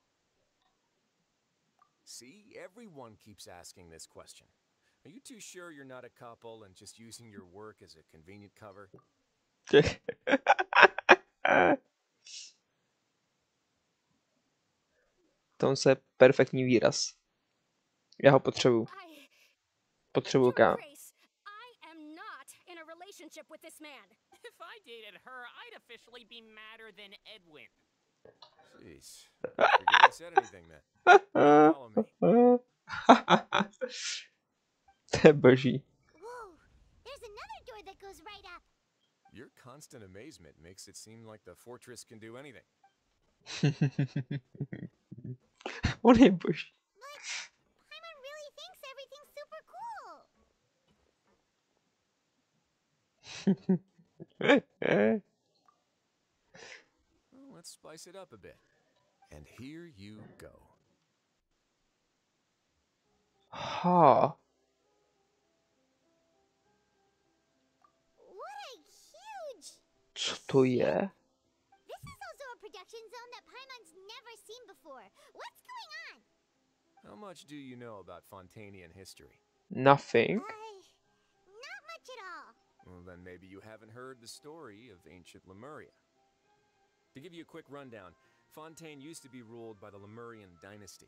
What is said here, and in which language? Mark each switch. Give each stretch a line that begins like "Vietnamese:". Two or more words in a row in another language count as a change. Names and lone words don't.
English: See, everyone keeps asking this question. Are you too sure you're not a couple and just using your work as a convenient cover?
Czech: To je perfektní výraz. Já ho potřebuju. Potřebuju ká.
English: I am not in a relationship with this man. If I dated her, I'd officially be madder than Edwin. Jeez. I forget I said anything then. Follow me.
Czech: To je boží.
English: Whoa, there's another door that goes right up. Your constant amazement makes it seem like the fortress can do anything.
Czech: On je boží.
English: Paimon really thinks everything's super cool. Well, let's spice it up a bit. And here you go. Ha. What a huge...
Czech: Co to je?
English: This is also a production zone that Paimon's never seen before. What's going on? How much do you know about Fontainian history? Nothing. Not much at all. Well, then maybe you haven't heard the story of ancient Lemuria. To give you a quick rundown, Fontaine used to be ruled by the Lemurian dynasty.